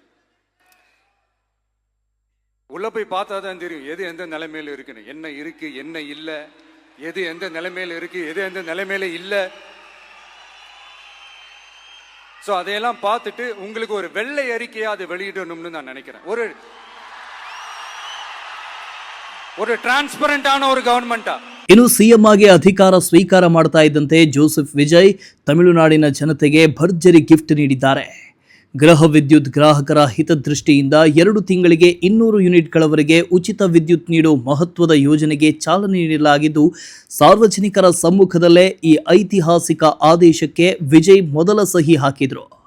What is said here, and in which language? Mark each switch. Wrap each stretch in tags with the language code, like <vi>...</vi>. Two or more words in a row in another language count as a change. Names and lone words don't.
<ta>உள்ள போய் பார்த்தா தான் தெரியும் எது எந்த நிலைமையில இருக்குன்னு, என்ன இருக்கு என்ன இல்லை, எது எந்த நிலைமையில இருக்கு எது எந்த நிலைமையில இல்ல. அதையெல்லாம் பார்த்துட்டு உங்களுக்கு ஒரு வெள்ளை அறிக்கையா அதை வெளியிடணும்னு நான் நினைக்கிறேன். ஒரு டிரான்ஸ்பரண்டான ஒரு ಗವರ್ನಮೆಂಟಾ.</ta> <kn>ಇನ್ನು ಸಿಎಂ ಆಗಿ ಅಧಿಕಾರ ಸ್ವೀಕಾರ ಮಾಡ್ತಾ ಇದ್ದಂತೆ ಜೋಸೆಫ್ ವಿಜಯ್ ತಮಿಳುನಾಡಿನ ಜನತೆಗೆ ಭರ್ಜರಿ ಗಿಫ್ಟ್ ನೀಡಿದ್ದಾರೆ. ಗೃಹ ವಿದ್ಯುತ್ ಗ್ರಾಹಕರ ಹಿತದೃಷ್ಟಿಯಿಂದ 2 ತಿಂಗಳಿಗೆ 200 ಯೂನಿಟ್ಗಳವರೆಗೆ ಉಚಿತ ವಿದ್ಯುತ್ ನೀಡುವ ಮಹತ್ವದ ಯೋಜನೆಗೆ ಚಾಲನೆ ನೀಡಲಾಗಿದ್ದು, ಸಾರ್ವಜನಿಕರ ಸಮ್ಮುಖದಲ್ಲೇ ಈ ಐತಿಹಾಸಿಕ ಆದೇಶಕ್ಕೆ ವಿಜಯ್ ಮೊದಲ ಸಹಿ ಹಾಕಿದ್ರು.</kn>